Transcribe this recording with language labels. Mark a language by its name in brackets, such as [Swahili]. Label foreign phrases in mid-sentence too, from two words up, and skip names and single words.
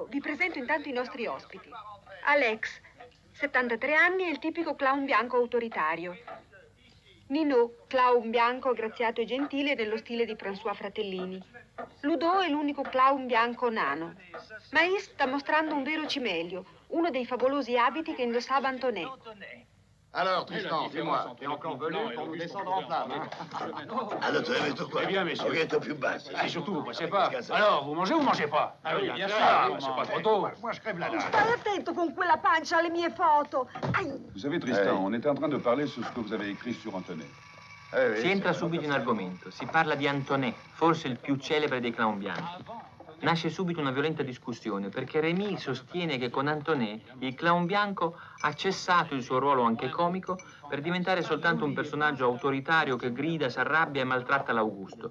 [Italian] Vi presento intanto i nostri ospiti. Alex, 73 anni, è il tipico clown bianco autoritario. Nino, clown bianco aggraziato e gentile nello stile di François Fratellini. Ludo è l'unico clown bianco nano. Mais sta mostrando un vero cimelio, uno dei favolosi abiti che indossava Antonet. [French] Alors, Tristan, fais-moi. T'es encore venu pour nous descendre en flamme, hein? [Italian] Allora, tu hai detto qua? [French] Eh bien, messieurs. [Italian] Pochettino più bassi. [French] Et surtout, vous passez pas. Alors, vous mangez ou mangez pas? Ah oui, bien sûr. C'est pas trop tôt. Moi, je crève la dalle. [Italian] Stai attento con quella pancia alle mie foto. Ai. [French] Vous savez, Tristan, on était en train de parler sur ce que vous avez écrit sur Antonet. [Italian] Si entra subito in argomento. Si parla di Antonet, forse il più celebre dei clown bianchi. nasce subito una violenta discussione perché Rémy sostiene che con Antonet il clown bianco ha cessato il suo ruolo anche comico per diventare soltanto un personaggio autoritario che grida, si arrabbia e maltratta l'Augusto.